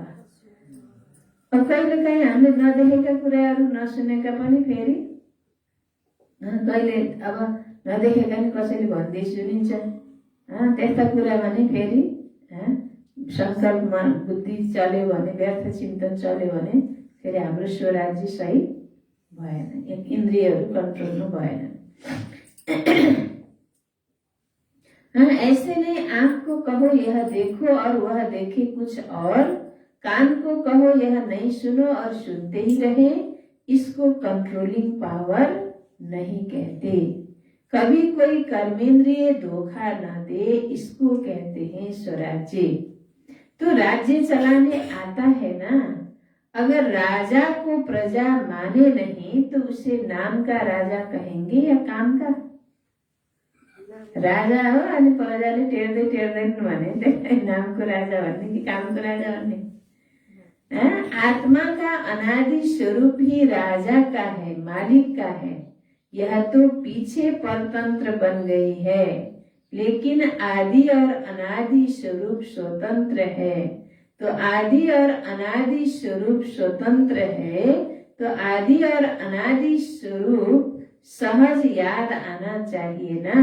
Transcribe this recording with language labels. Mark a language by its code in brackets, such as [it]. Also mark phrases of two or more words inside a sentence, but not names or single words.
[ne] अब कहिलेकाहीँ हामीले नदेखेका कुराहरू, नसुनेका पनि फेरि कहिले अब नदेखेका नि कसैले भन्दै सुनिन्छ, त्यस्ता कुरा भने फेरि संकल्पमा बुद्धि चल्यो भने, व्यर्थ चिन्तन चल्यो भने फेरि हाम्रो स्वराज्य सही भएन, इन्द्रियहरू कन्ट्रोलमा भएन। [hi] ऐसे नहीं आंख को कहो यह देखो और वह देखे कुछ और, कान को कहो यह नहीं सुनो और सुनते ही रहे, इसको कंट्रोलिंग पावर नहीं कहते। कभी कोई कर्मेंद्रिय धोखा न दे, इसको कहते हैं स्वराज्य। तो राज्य चलाने आता है ना, अगर राजा को प्रजा माने नहीं तो उसे नाम का राजा कहेंगे या काम का? [ne] राजा हो अनि प्रजाले टेर्दै टेर्दैन भने नामको राजा भन्ने कि कामको राजा भन्ने? [hi] आत्मा का अनादि स्वरूप ही राजा का है, मालिक का है। यह तो पीछे परतंत्र बन गई है, लेकिन आदि और अनादि स्वरूप स्वतंत्र है। तो आदि और अनादि स्वरूप स्वतंत्र है, तो आदि और अनादि स्वरूप सहज याद आना चाहिए ना।